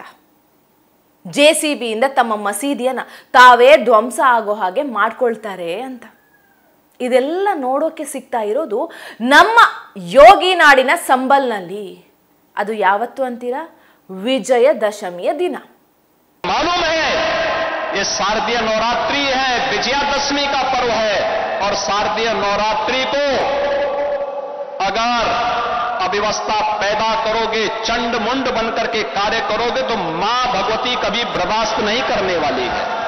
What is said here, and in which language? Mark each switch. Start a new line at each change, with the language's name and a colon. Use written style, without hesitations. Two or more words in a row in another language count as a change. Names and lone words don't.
Kannada: JCBಯಿಂದ ತಮ್ಮ ಮಸೀದಿಯನ್ನು ತಾವೇ ಧ್ವಂಸ ಆಗೋ ಹಾಗೆ ಮಾಡ್ಕೊಳ್ತಾರೆ ಅಂತ. ಇದೆಲ್ಲ ನೋಡೋಕೆ ಸಿಗ್ತಾ ಇರೋದು ನಮ್ಮ ಯೋಗಿ ನಾಡಿನ ಸಂಬಲ್ನಲ್ಲಿ. ಅದು ಯಾವತ್ತು ಅಂತೀರಾ? ವಿಜಯದಶಮಿಯ ದಿನ.
Hindi: मालूम है ये शारदीय नवरात्रि है, विजयादशमी का पर्व है। और शारदीय नवरात्रि को अगर अव्यवस्था पैदा करोगे, चंड मुंड बनकर के कार्य करोगे तो मां भगवती कभी बर्दाश्त नहीं करने वाली है।